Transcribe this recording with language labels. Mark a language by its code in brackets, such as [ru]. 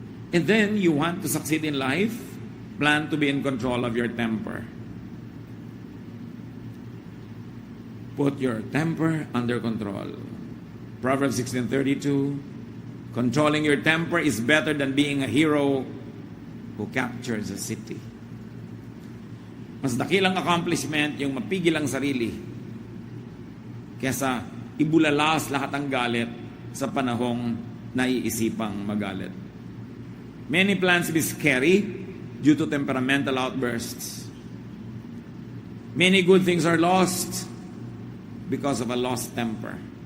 [en] And then, you want to succeed in life, plan to be in control of your temper. Put your temper under control. Proverbs 16:32, controlling your temper is better than being a hero who captures a city. [tl] Mas dakilang accomplishment yung mapigil ang sarili kesa ibulalas lahat ng galit sa panahong naiisipang magalit. [en] Many plans be scary due to temperamental outbursts. Many good things are lost because of a lost temper.